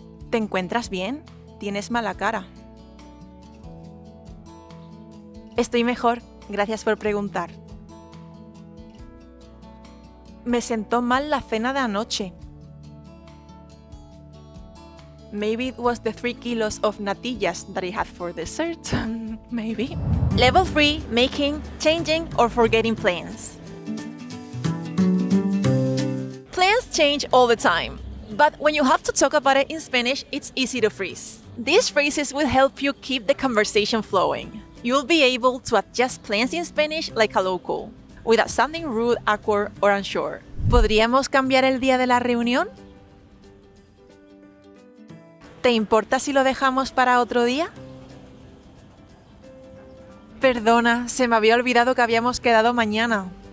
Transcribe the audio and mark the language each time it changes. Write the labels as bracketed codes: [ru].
[es] ¿Te encuentras bien? Tienes mala cara. Estoy mejor, gracias por preguntar. Me sentó mal la cena de anoche. [en] Maybe it was the 3 kilos of natillas that I had for dessert. Maybe. Level 3, making, changing, or forgetting plans. Plans change all the time, but when you have to talk about it in Spanish, it's easy to freeze. These phrases will help you keep the conversation flowing. You'll be able to adjust plans in Spanish like a local, without sounding rude, awkward, or unsure. [es] ¿Podríamos cambiar el día de la reunión? ¿Te importa si lo dejamos para otro día? Perdona, se me había olvidado que habíamos quedado mañana.